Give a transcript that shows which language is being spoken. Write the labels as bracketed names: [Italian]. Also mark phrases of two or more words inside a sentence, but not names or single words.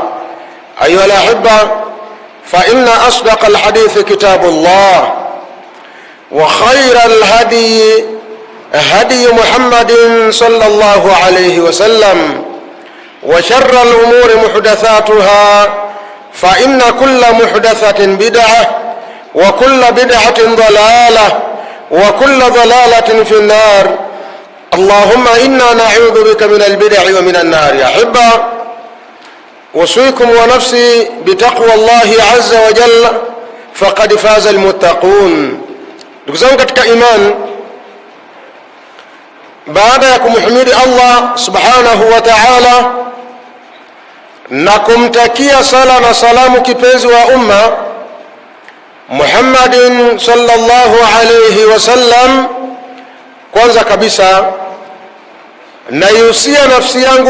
[Arabic] أيها الأحبة، فإن أصدق الحديث كتاب الله، وخير الهدي هدي محمد صلى الله عليه وسلم، وشر الأمور محدثاتها، فإن كل محدثة بدعة وكل بدعة ضلالة وكل ضلالة في النار. اللهم إنا نعوذ بك من البدع ومن النار. يا أحبة، أوصيكم ونفسي بتقوى الله عز وجل فقد فاز المتقون. [Swahili] ndugu zangu katika iman, baada ya kumhimidi Allah [Arabic] سبحانه وتعالى [Swahili] na kumtakia sala na salamu kipenzi wa umma Muhammadin [Arabic] صلى الله عليه وسلم, [Swahili] kwanza kabisa naihusia nafsi yangu